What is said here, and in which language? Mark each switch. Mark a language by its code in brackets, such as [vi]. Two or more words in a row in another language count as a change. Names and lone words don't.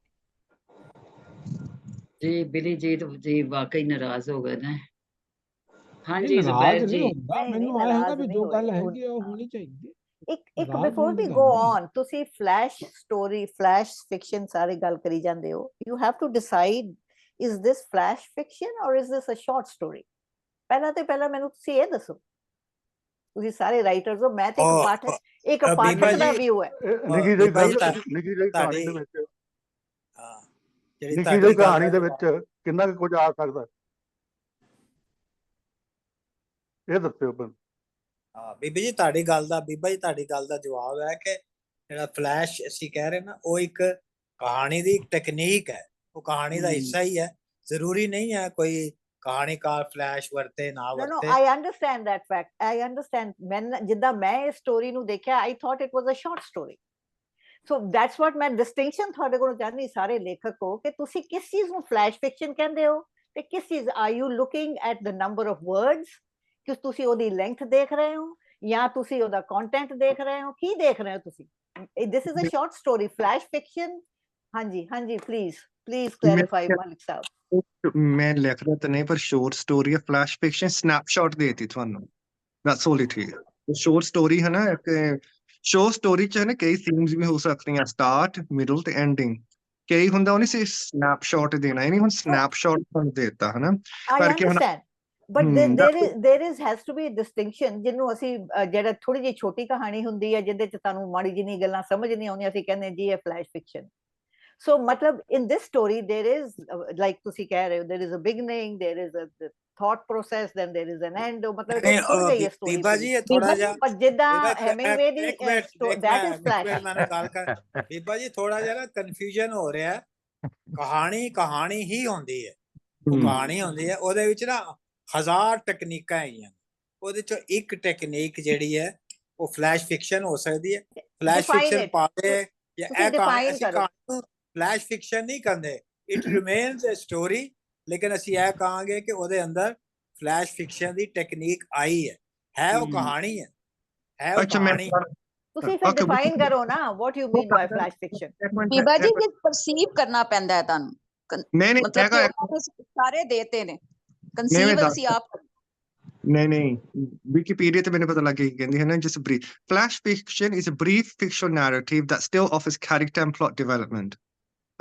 [pa] ਜੀ ਬਿਲੀ ਜੀ ਵਾਕਈ ਨਾਰਾਜ਼ ਹੋ ਗਏ ਨੇ। ਹਾਂਜੀ ਹਾਂਜੀ ਨਾਰਾਜ਼ ਜ਼ੁਬੈਰ ਨਹੀਂ ਜੀ। ਹੁੰਦਾ, ਮੈਨੂੰ ਆਇਆ ਹੈਗਾ ਵੀ ਜੋ ਗੱਲ ਹੈਗੀ ਉਹ ਹੋਣੀ ਚਾਹੀਦੀ। ਇੱਕ [en] before we go on, [pa] ਤੁਸੀਂ [en] flash story flash fiction [pa] ਸਾਰੇ ਗੱਲ ਕਰੀ ਜਾਂਦੇ ਹੋ। [en] you have to decide is this flash fiction or is this a short story? [pa] ਪਹਿਲਾਂ ਮੈਨੂੰ ਤੁਸੀਂ ਇਹ ਦੱਸੋ। ਤੁਸੀਂ ਸਾਰੇ ਰਾਈਟਰਸ ਹੋ, ਮੈਂ ਤੇ ਇੱਕ ਪਾਠਕ ਦਾ ਵਿਊ ਹੈ। ਨਿੱਕੀ ਜਿਹੀ ਕਹਾਣੀ ਦੇ ਵਿੱਚ ਨਿੱਕੀ ਜਿਹੀ ਕਹਾਣੀ ਦੇ ਵਿੱਚ ਕਿੰਨਾ ਕੁਝ ਆ ਸਕਦਾ, ਇਹ ਦੱਸਿਓ। ਹਾਂ ਬੀਬਾ ਜੀ ਤੁਹਾਡੀ ਗੱਲ ਦਾ ਜਵਾਬ ਹੈ ਕਿ ਜਿਹੜਾ ਫਲੈਸ਼ ਅਸੀਂ ਕਹਿ ਰਹੇ ਨਾ, ਉਹ ਇੱਕ ਕਹਾਣੀ ਦੀ ਟੈਕਨੀਕ ਹੈ। ਉਹ ਕਹਾਣੀ ਦਾ ਹਿੱਸਾ ਹੀ ਹੈ, ਜ਼ਰੂਰੀ ਨਹੀਂ ਹੈ ਕੋਈ ਕਹਾਣੀਕਾਰ ਫਲੈਸ਼ ਵਰਤੇ ਨਾ ਵਰਤੇ। [en] I understand that fact. I understand. [pa] ਜਿੱਦਾਂ ਮੈਂ ਇਸ ਸਟੋਰੀ ਨੂੰ ਦੇਖਿਆ, [en] I thought it was a short story. So that's what [pa] ਮੈਂ distinction ਤੁਹਾਡੇ ਕੋਲੋਂ ਚਾਹੁੰਦੀ, ਸਾਰੇ ਲੇਖਕ ਹੋ, ਕਿ ਤੁਸੀਂ ਕਿਸ ਚੀਜ਼ ਨੂੰ [en] flash fiction [pa] ਕਹਿੰਦੇ ਹੋ ਤੇ ਕਿਸ ਚੀਜ਼ [en] are you looking at the number of words, [pa] ਕਿ ਤੁਸੀਂ ਉਹਦੀ ਲੈਂਥ ਦੇਖ ਰਹੇ ਹੋ ਜਾਂ ਤੁਸੀਂ ਉਹਦਾ ਕੰਟੈਂਟ ਦੇਖ ਰਹੇ ਹੋ, ਕੀ ਦੇਖ ਰਹੇ ਹੋ ਤੁਸੀਂ? [en] This is a short story. Flash fiction, ਹਾਂਜੀ please clarify ਮਾਲਿਕ ਸਾਹਿਬ। [pa] ਮੈਂ ਲਿਖਦਾ ਤਾਂ ਨਹੀਂ, ਪਰ [en] short story [pa] ਹੈ। [en] flash fiction snapshot [pa] ਦੇਤੀ ਤੁਹਾਨੂੰ, [en] that's all it is. short story [pa] ਹੈ ਨਾ, [en] short story [pa] ਚ ਹੈ ਨਾ ਕਈ ਥੀਮਸ ਵੀ ਹੋ ਸਕਦੀਆਂ, [en] start middle [pa] ਤੇ ਐਂਡਿੰਗ। ਕਈ ਹੁੰਦਾ ਉਹਨੇ ਸਿਰਫ ਸਨੈਪਸ਼ਾਟ ਦੇਣਾ, ਨਹੀਂ ਹੁਣ ਸਨੈਪਸ਼ਾਟ ਤੁਹਾਨੂੰ ਦੇਤਾ ਹੈ ਨਾ, ਕਰਕੇ ਹੁਣ [en] but there has to be a distinction, [pa] ਜਿਹਨੂੰ ਅਸੀਂ ਜਿਹੜਾ ਥੋੜੀ ਜਿਹੀ ਛੋਟੀ ਕਹਾਣੀ ਹੁੰਦੀ ਹੈ ਜਿਹਦੇ ਚ ਤੁਹਾਨੂੰ ਮਾੜੀ ਜਿਹੀ ਗੱਲਾਂ ਸਮਝ ਨਹੀਂ ਆਉਂਦੀਆਂ, ਅਸੀਂ ਕਹਿੰਦੇ ਜੀ ਇਹ [en] flash fiction. So matlab in this story there is like [pa] ਤੁਸੀਂ ਕਹਿ ਰਹੇ ਹੋ, [en] there is a beginning, there is a thought process, then there is an end. [pa] matlab ਖੁੱਲ ਗਈ ਹੈ ਸਟੋਰੀ। ਬੀਬਾ ਜੀ ਇਹ ਥੋੜਾ ਜਿਹਾ, ਪਰ ਜਿੱਦਾਂ ਹੈਮਿੰਗਵੇ ਦੀ [en] that is flash। [pa] ਮੈਨੂੰ ਗੱਲ ਕਰ ਬੀਬਾ ਜੀ, ਥੋੜਾ ਜਿਹਾ ਨਾ ਕਨਫਿਊਜ਼ਨ ਹੋ ਰਿਹਾ। ਕਹਾਣੀ ਹੀ ਹੁੰਦੀ ਹੈ, ਕਹਾਣੀ ਹੁੰਦੀ ਹੈ, ਉਹਦੇ ਵਿੱਚ ਨਾ 1000 ਟੈਕਨੀਕਾਂ ਹੈਗੀਆਂ। ਉਹਦੇ ਚੋਂ ਇੱਕ ਟੈਕਨੀਕ ਜਿਹੜੀ ਹੈ ਉਹ [en] flash fiction [pa] ਹੋ ਸਕਦੀ ਹੈ। [en] flash fiction [pa] ਪਾਵੇ ਜਾਂ ਇਹ ਕਹਾਣੀ, ਅਸੀਂ ਕਹਾਣੀ ਨੂੰ [en] flash fiction [pa] ਨਹੀਂ ਕਹਿੰਦੇ, [en] it remains a story, [pa] ਲੇਕਿਨ ਅਸੀਂ ਇਹ ਕਹਾਂਗੇ ਕਿ ਉਹਦੇ ਅੰਦਰ [en] flash fiction [pa] ਦੀ ਟੈਕਨੀਕ ਆਈ ਹੈ ਉਹ ਕਹਾਣੀ ਹੈ ਉਹ ਕਹਾਣੀ। ਤੁਸੀਂ ਫਿਰ ਡਿਫਾਈਨ ਕਰੋ ਨਾ, [en] what you mean by flash fiction? [pa] ਬੀਬਾ ਜੀ ਇਹ ਪਰਸੀਵ ਕਰਨਾ ਪੈਂਦਾ ਹੈ ਤੁਹਾਨੂੰ, ਮਤਲਬ ਸਾਰੇ ਦੇਤੇ ਨੇ, ਕਨਸੀਵ ਅਸੀਂ ਆਪ। ਨਹੀਂ ਵਿਕੀਪੀਡੀਆ ਤੇ ਮੈਨੂੰ ਪਤਾ ਲੱਗ ਗਿਆ ਕਹਿੰਦੀ ਹੈ ਨਾ, [en] just brief flash fiction is a brief fictional narrative that still offers character and plot development.